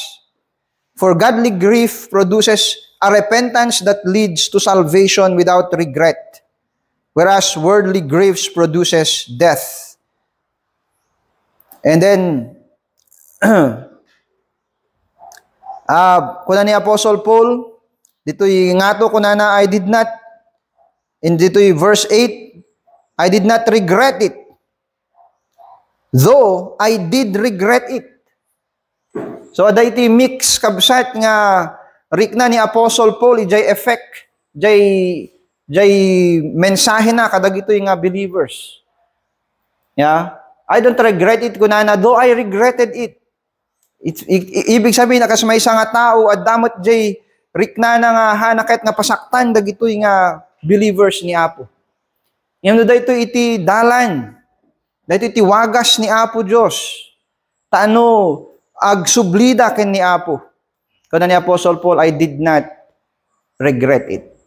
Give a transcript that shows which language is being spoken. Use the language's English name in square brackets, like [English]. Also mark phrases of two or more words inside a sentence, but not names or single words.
[English] For godly grief produces a repentance that leads to salvation without regret, whereas worldly griefs produces death. And then, [Iloko] kuna ni Apostle Paul, dito'y ngato kuna na dito'y verse 8, [English] I did not regret it, though I did regret it. [Iloko] So, ada iti mix kabsat nga rikna ni Apostle Paul, ijay effect, jay mensahe na kadag ito yung believers. Yeah? [English] I don't regret it kunana, though I regretted it. [Filipino] Ibig sabihin, [Iloko] nakasmay sa nga tao, at damot jay rikna na nga hanakit nga pasaktan, dag ito yung believers ni Apo. Yung dito iti dalan, dito iti wagas ni Apo Diyos. Taano, agsublida ken ni Apo. Kuna ni Apostle Paul, [English] I did not regret it.